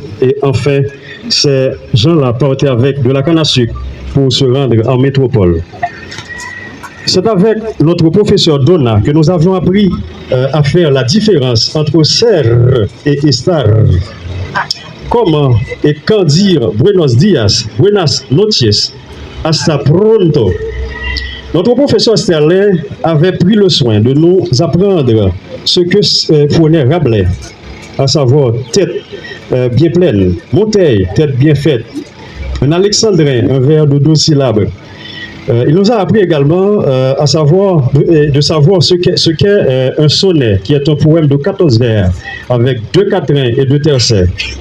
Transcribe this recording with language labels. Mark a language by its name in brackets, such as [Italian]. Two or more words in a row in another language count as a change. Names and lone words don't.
[French] Et enfin, ces gens-là partaient avec de la canne à sucre pour se rendre en métropole. C'est avec notre professeur Donna que nous avons appris à faire la différence entre serre et estar. Comment et quand dire [Spanish] buenos dias, buenas noches, hasta pronto. [French] Notre professeur Sterlin avait pris le soin de nous apprendre ce que prenait Rabelais, à savoir tête bien pleine, Montaigne, tête bien faite, un alexandrin, un vers de 12 syllabes. Il nous a appris également à savoir de savoir ce qu'est un sonnet, qui est un poème de 14 vers, avec 2 quatrains et 2 tercets.